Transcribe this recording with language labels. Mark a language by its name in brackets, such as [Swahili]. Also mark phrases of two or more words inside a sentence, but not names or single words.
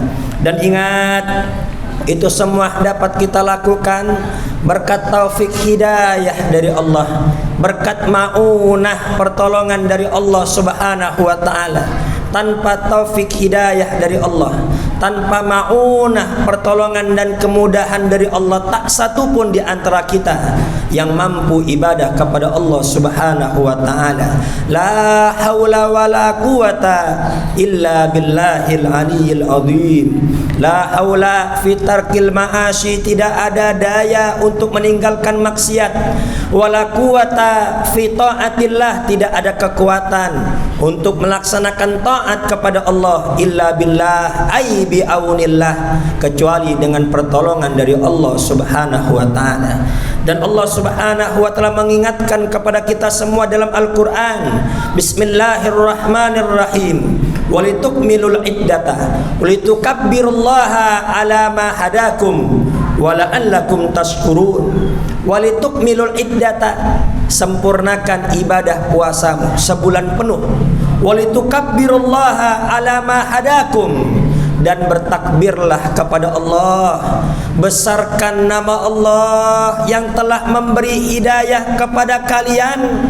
[Indonesian] Dan ingat, itu semua dapat kita lakukan berkat taufik hidayah dari Allah, berkat maunah pertolongan dari Allah [Arabic] سبحانه وتعالى. [Indonesian] Tanpa taufik hidayah dari Allah, tanpa maunah pertolongan dan kemudahan dari Allah, tak satu pun di antara kita yang mampu ibadah kepada Allah [Arabic] سبحانه وتعالى. لا حول ولا قوة إلا بالله العلي العظيم. لا حول في ترك المعاصي, [Indonesian] tidak ada daya untuk meninggalkan maksiat. [Arabic] ولا قوة في طاعة الله, [Indonesian] tidak ada kekuatan untuk melaksanakan taat kepada Allah [Arabic] إلا بالله أي بعون الله, [Indonesian] kecuali dengan pertolongan dari Allah [Arabic] سبحانه وتعالى. [Indonesian] Dan Allah [Arabic] سبحانه وتعالى [Indonesian] mengingatkan kepada kita semua dalam Al-Qur'an, bismillahirrahmanirrahim, [Arabic] ولتكملوا العدة ولتكبروا الله على ما هداكم ولعلكم تشكرون. ولتكملوا العدة, [Indonesian] sempurnakan ibadah puasamu sebulan penuh. [Arabic] ولتكبروا الله على ما هداكم, [Indonesian] dan bertakbirlah kepada Allah, besarkan nama Allah yang telah memberi hidayah kepada kalian.